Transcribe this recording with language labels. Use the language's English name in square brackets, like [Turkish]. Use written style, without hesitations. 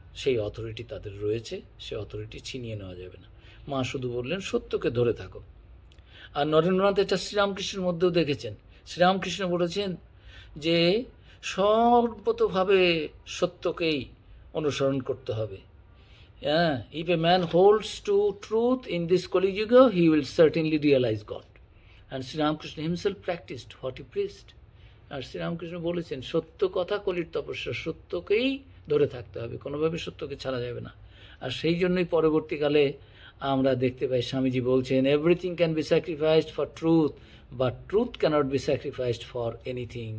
[Bangla] সেই অথরিটি তাদের রয়েছে, সেই অথরিটি ছিনিয়ে নেওয়া যাবে না। মা শুধু বললেন, সত্যকে ধরে থাকো। আর নরেন্দ্রনাথ এটা শ্রীরামকৃষ্ণের মধ্যেও দেখেছেন। শ্রীরামকৃষ্ণ বলেছেন যে সর্বতভাবে সত্যকেই অনুসরণ করতে হবে। [English] If a man holds to truth in this Kali Yuga, he will certainly realize God. And Sri Ramakrishna himself practiced what he preached. [Bangla] আর শ্রীরামকৃষ্ণ বলেছেন, সত্য কথা কলির তপস্যা, সত্যকেই ধরে থাকতে হবে, কোনোভাবে সত্যকে ছাড়া যাবে না। আর সেই জন্যই পরবর্তীকালে আমরা দেখতে পাই স্বামীজি বলছেন, [English] Everything can be sacrificed for truth, but truth cannot be sacrificed for anything.